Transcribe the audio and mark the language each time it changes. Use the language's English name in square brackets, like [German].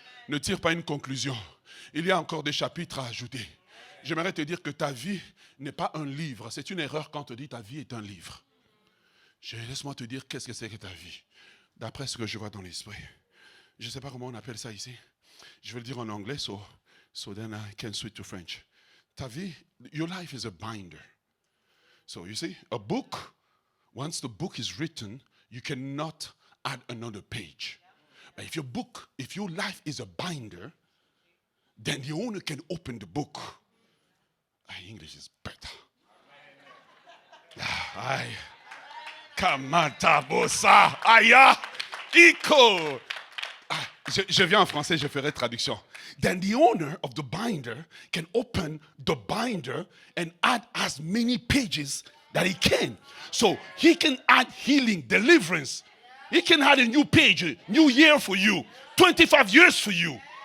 [French] Ne tire pas une conclusion. Il y a encore des chapitres à ajouter. J'aimerais te dire que ta vie n'est pas un livre. C'est une erreur quand on te dit ta vie est un livre. Laisse-moi te dire qu'est-ce que c'est que ta vie. D'après ce que je vois dans l'esprit. Je ne sais pas comment on appelle ça ici. Je vais le dire en anglais, [English] so then I can switch to French. [French] Ta vie, [English] your life is a binder. So you see, a book, once the book is written, you cannot add another page. But if your life is a binder, then the owner can open the book. English is better. Kamatabosa, aya, iko. [French] Je viens en français, je ferai traduction. [English] Then the owner of the binder can open the binder and add as many pages that he can. So he can add healing, deliverance. He can add a new page, a new year for you, 25 years for you.